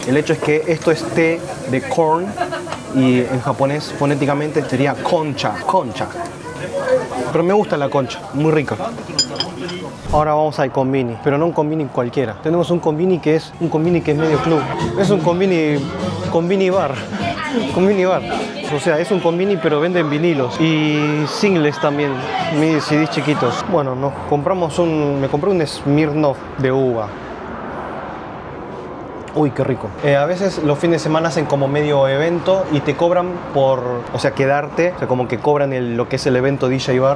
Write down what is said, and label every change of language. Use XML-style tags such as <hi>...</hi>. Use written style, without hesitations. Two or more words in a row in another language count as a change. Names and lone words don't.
<es>El hecho es que esto es té de corn y en japonés fonéticamente sería concha. Pero me gusta la concha, muy rica. Ahora vamos al konbini, pero no un konbini cualquiera. Tenemos un konbini que es medio club. Es un konbini bar. Konbini bar. O sea, es un konbini pero venden vinilos y singles también, mis CDs chiquitos. Bueno, me compré un Smirnoff de uva. Uy, qué rico. A veces los fines de semana hacen como medio evento y te cobran quedarte, o sea, como que cobran lo que es el evento DJ Bar.</es>